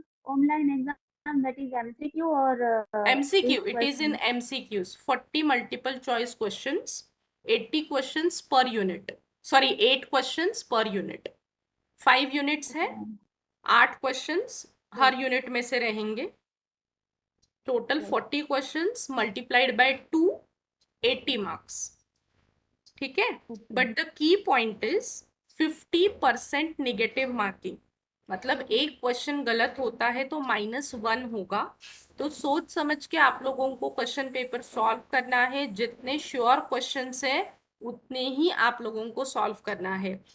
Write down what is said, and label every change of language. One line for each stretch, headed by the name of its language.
English: Online exam that is MCQ और MCQ, it is in MCQs. 40 multiple choice questions, 80 questions per unit. Sorry, 8 questions per unit.
Hindi: 5 units है, 8 questions हर unit में से रहेंगे.
English: Total 40 questions multiplied by 2, 80 marks.
Hindi: ठीक है.
English: But the key point is 50% negative marking.
Hindi: मतलब एक question गलत होता है तो -1 होगा. तो सोच समझ के आप लोगों को क्वेश्चन पेपर सॉल्व करना है. जितने श्योर क्वेश्चंस है उतने ही आप लोगों को सॉल्व करना है.